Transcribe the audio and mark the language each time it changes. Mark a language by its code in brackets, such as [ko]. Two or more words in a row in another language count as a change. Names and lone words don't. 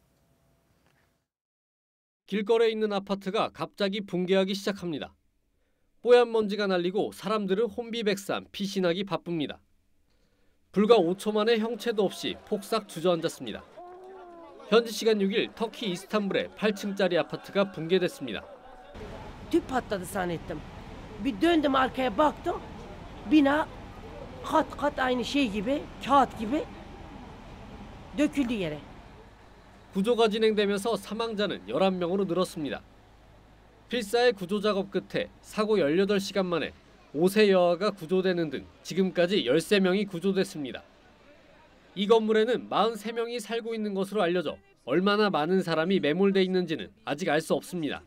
[ko] 길거리에 있는 아파트가 갑자기 붕괴하기 시작합니다. 뽀얀 먼지가 날리고 사람들은 혼비백산 피신하기 바쁩니다. 불과 5초 만에 형체도 없이 폭삭 주저앉았습니다. 현지 시간 6일 터키 이스탄불의 8층짜리 아파트가 붕괴됐습니다. [tr] Tüp patladı zannettim. Bir döndüm arkaya baktım. Bina kat kat aynı şey gibi, kağıt gibi döküldü yere. [ko] 구조가 진행되면서 사망자는 11명으로 늘었습니다. 필사의 구조 작업 끝에 사고 18시간 만에 5세 여아가 구조되는 등 지금까지 13명이 구조됐습니다. 이 건물에는 43명이 살고 있는 것으로 알려져 얼마나 많은 사람이 매몰돼 있는지는 아직 알 수 없습니다.